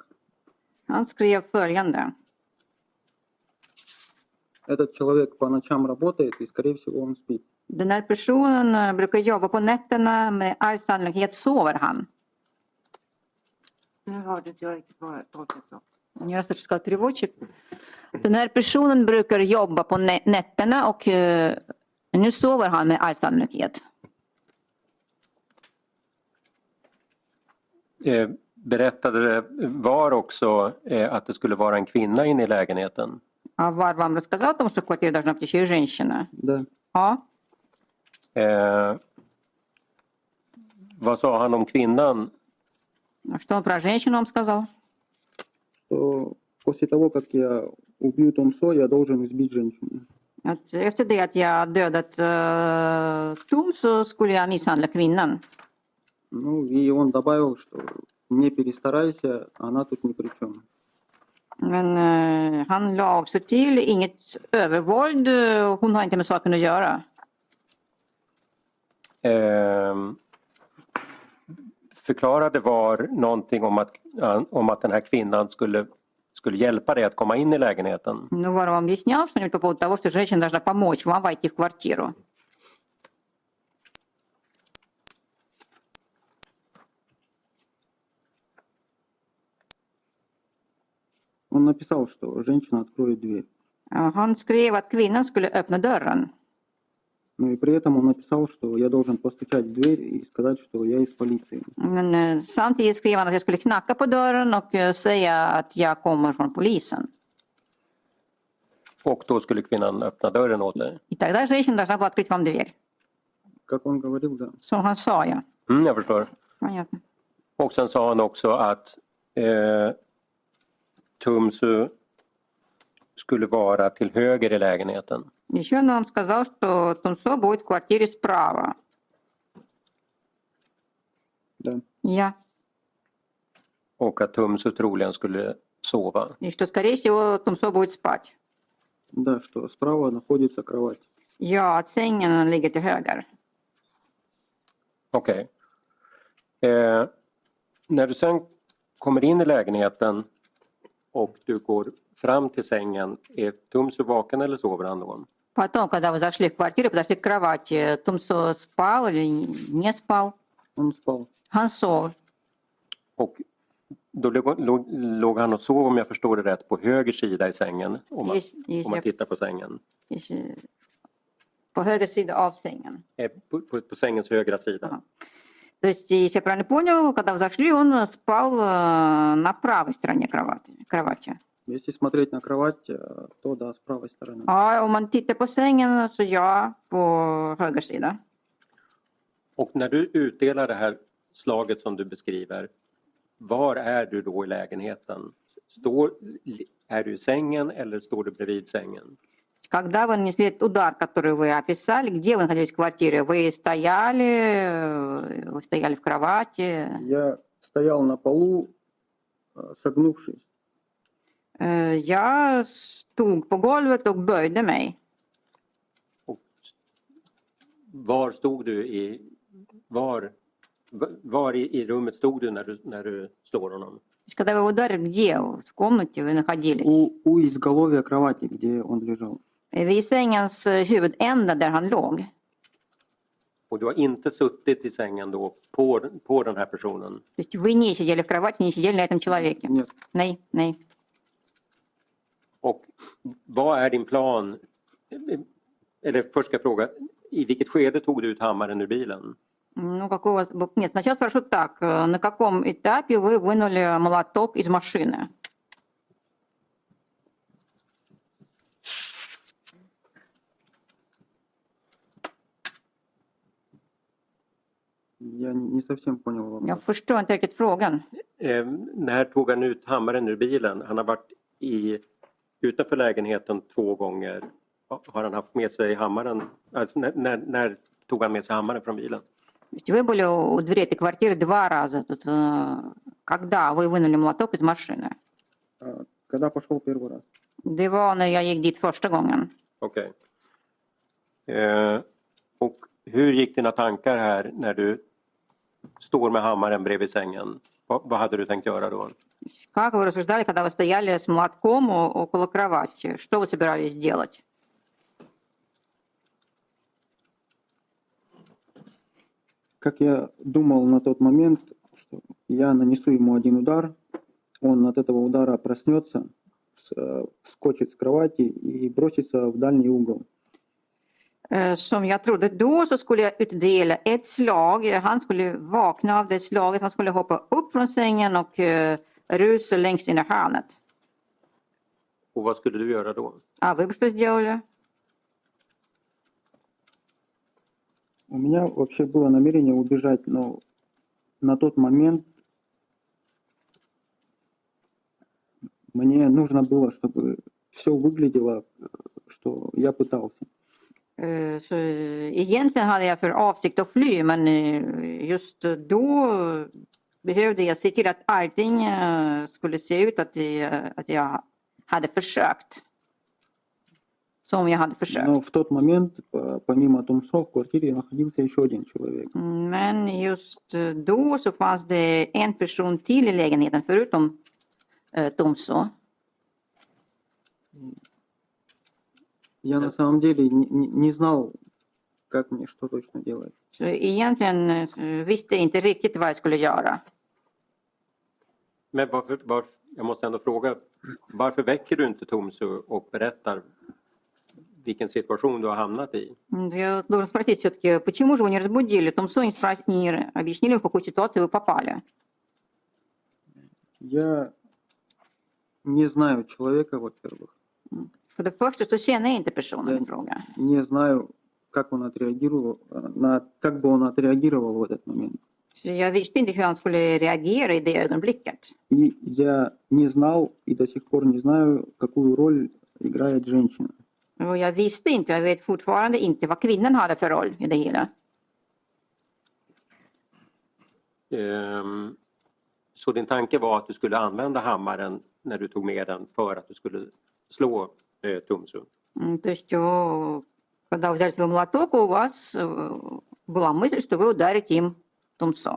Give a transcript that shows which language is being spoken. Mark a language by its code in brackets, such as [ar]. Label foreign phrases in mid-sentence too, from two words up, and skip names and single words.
[sv] Han skrev följande. [ru] Этот человек по ночам работает, и, скорее всего, он спит. [sv] Den här personen brukar jobba på nätterna, med all sannolikhet sover han. Nu hörde inte jag riktigt vad jag tolkat som. Jag har [ru] сказал переводчик. [sv] Den här personen brukar jobba på nätterna och nu sover han med all sannolikhet. Berättade var också att det skulle vara en kvinna inne i lägenheten? [ru] А Вар вам рассказал о том, что в квартире должна быть еще и женщина? Да. [sv] Ja. Vad sa han om kvinnan? [ru] А что он про женщину вам сказал? Что после того, как я убью Тумсо, я должен избить женщину. [sv] Att efter det att jag dödat Tom så skulle jag misshandla kvinnan. [ru] Ну, и он добавил, что не перестарайся, она тут ни при чем. [sv] Men han la också till inget övervåld, hon har inte med saken att göra. Förklarade var någonting om att den här kvinnan skulle hjälpa dig att komma in i lägenheten? [ru] Ну, Вар вам объяснял что-нибудь по поводу того, что женщина должна помочь вам войти в квартиру? Он написал, что женщина откроет дверь. [sv] Han skrev att kvinnan skulle öppna dörren. [ru] Ну и при этом он написал, что я должен постучать в дверь и сказать, что я из полиции. [sv] Men samtidigt skrev han att jag skulle knacka på dörren och säga att jag kommer från polisen. Och då skulle kvinnan öppna dörren åt dig? [ru] И тогда женщина должна была открыть вам дверь. Как он говорил, да. [sv] Som han sa, ja. Jag förstår. [ru] Понятно. [sv] Och sen sa han också att Tumsu skulle vara till höger i lägenheten. [ru] Еще он нам сказал, что Тумсо будет в квартире справа. Да. [sv] Ja. Och att Tumsu troligen skulle sova. [ru] И что, скорее всего, Тумсо будет спать. Да, что справа находится кровать. [sv] Ja, att sängen ligger till höger. Okej. När du sen kommer in i lägenheten och du går fram till sängen, är Tumsu vaken eller sover han då? [ru] Потом, когда вы зашли в квартиру, подошли к кровати, Тумсо спал или не спал? Он спал. [sv] Han sov. Och då låg han och sov, om jag förstår det rätt, på höger sida i sängen. Om man tittar på sängen. По höger sida av сängen. På sängens högra sida. [ru] Ага. То есть, если я правильно понял, когда вы зашли, он спал на правой стороне кровати. Если смотреть на кровать, то да, с правой стороны. [sv] Ja, om man tittar på sängen så ja, på höger sida. Och när du utdelar det här slaget som du beskriver, var är du då i lägenheten? Är du i sängen eller står du bredvid sängen? [ru] Когда вы нанесли этот удар, который вы описали, где вы находились в квартире? Вы стояли в кровати? Я стоял на полу, согнувшись. [sv] Jag stod på golvet och böjde mig. Och var stod du var i rummet stod du när du slår honom? [ru] Когда вы ударили, где в комнате вы находились? У изголовья кровати, где он лежал. [sv] Vid sängens huvudända där han låg. Och du har inte suttit i sängen då på den här personen? [ru] То есть вы не сидели в кровати, не сидели на этом человеке? Нет. [sv] Nej, nej. Och vad är din plan? Eller först ska jag fråga, i vilket skede tog du ut hammaren ur bilen? [ru] Ну, какой у вас... Нет, сначала спрошу так. На каком этапе вы вынули молоток из машины? Я не совсем понял [sv] Jag [ru] вопрос. [sv] förstår inte riktigt frågan. När tog han ut hammaren ur bilen? Han har varit utanför lägenheten 2 gånger. Har han haft med sig hammaren? Alltså, när tog han med sig hammaren från bilen? [ru] То есть вы были у двери этой квартиры 2 раза. Тут, когда вы вынули молоток из машины? Когда пошел первый раз? [sv] Det var när jag gick dit första gången. Okej. Och hur gick dina tankar här när du står med hammaren bredvid sängen? Vad hade du tänkt göra då? [ru] Как вы рассуждали, когда вы стояли с молотком около кровати? Что вы собирались делать? Как я думал на тот момент, что я нанесу ему один удар, он от этого удара проснется, вскочит с кровати и бросится в дальний угол. [sv] Som jag trodde då så skulle jag utdela ett slag. Han skulle vakna av det slaget. Han skulle hoppa upp från sängen och rusa längst in i hörnet. Och vad skulle du göra då? [ru] А вы бы что сделали? У меня вообще было намерение убежать, но на тот момент мне нужно было, чтобы все выглядело, что я пытался. [sv] Så egentligen hade jag för avsikt att fly, men just då behövde jag se till att allting skulle se ut att jag hade försökt. Som jag hade försökt. [ru] Но в тот момент, помимо Тумсо, в квартире находился еще один человек. [sv] Men just då så fanns det en person till i lägenheten förutom Tomso. [ru] Я на самом деле не знал, как мне что точно делать. [sv] Så egentligen visste jag inte riktigt vad jag skulle göra. Men jag måste ändå fråga, varför väcker du inte Tomsu och berättar vilken situation du har hamnat i? [ru] Я должен спросить все-таки, почему же вы не разбудили Томсо, не объяснили, в какую ситуацию вы попали? Я не знаю человека, во-первых. [sv] För det första så känner jag inte personen i fråga. [ru] Не знаю, как он отреагировал, как бы он отреагировал в этот момент. [sv] Så jag visste inte hur han skulle reagera i det ögonblicket. [ru] И я не знал и до сих пор не знаю, какую роль играет женщина. [sv] Och jag visste inte, jag vet fortfarande inte vad kvinnan hade för roll i det hela. Så din tanke var att du skulle använda hammaren när du tog med den för att du skulle slå Tomsu? [ru] То есть, когда вы взяли свой молоток, у вас была мысль, что вы ударите им Томсо.